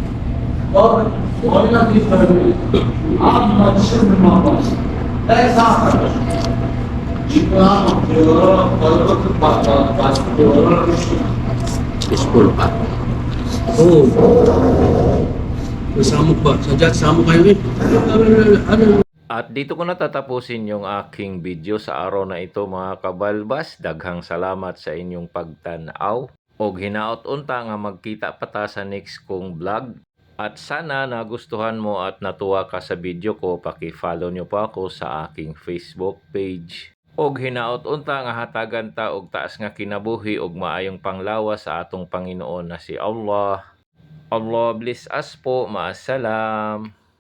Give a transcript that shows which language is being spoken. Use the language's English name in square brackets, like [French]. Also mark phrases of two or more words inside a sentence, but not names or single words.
[Cebuano] Peaceful pa. Oo. Samok ba? Sadyat samok kayo eh. [Filipino] At dito ko natatapusin yung aking video sa araw na ito mga kabalbas. [Cebuano] Daghang salamat sa inyong pagtanaw. Og hinaot unta nga magkita pa ta sa next kong vlog. [Filipino] At sana nagustuhan mo at natuwa ka sa video ko, paki-follow nyo po ako sa aking Facebook page. [Cebuano] Og hinaot unta nga hatagan ta og taas nga kinabuhi og maayong panglawas sa atong Panginoon na si Allah. [English] Allah bless us po. Maasalam.